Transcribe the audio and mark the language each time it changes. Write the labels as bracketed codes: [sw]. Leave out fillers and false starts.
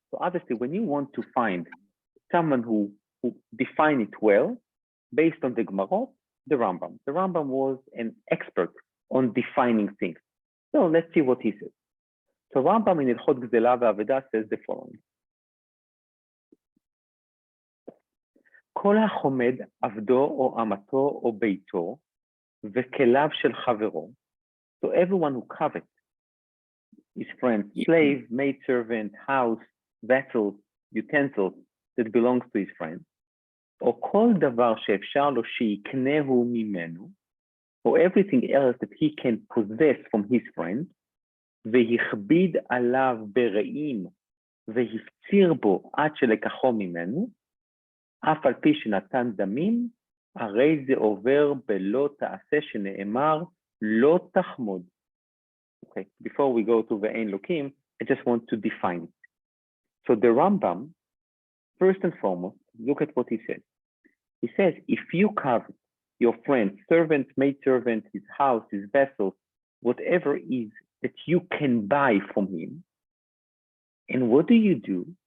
[en] So obviously, when you want to find someone who define it well, based on the Gemara, the Rambam was an expert on defining things. So let's see what he says. So Rambam in Ilchot Gzela ve'Aveda says the following. [he] כל החומד עבדו או אמתו או ביתו וכליו של חברו. [en] So everyone who covets his friend's slave, maidservant, house, vessel, utensils that belongs to his friend, [he] או כל דבר שאפשר לו שיקנהו ממנו, [en] or everything else that he can possess from his friend, [he] והכביד עליו ברעים, והפציר בו עד שלקחו ממנו, אף על פי שנתן דמים, הרי זה עובר בלא תעשה שנאמר, לא תחמוד. [en] Okay, before we go to ve'en lokim, I just want to define it. So the Rambam, first and foremost, look at what he says. He says, if you covet your friend's servant, maidservant, his house, his vessel, whatever it is that you can buy from him, and what do?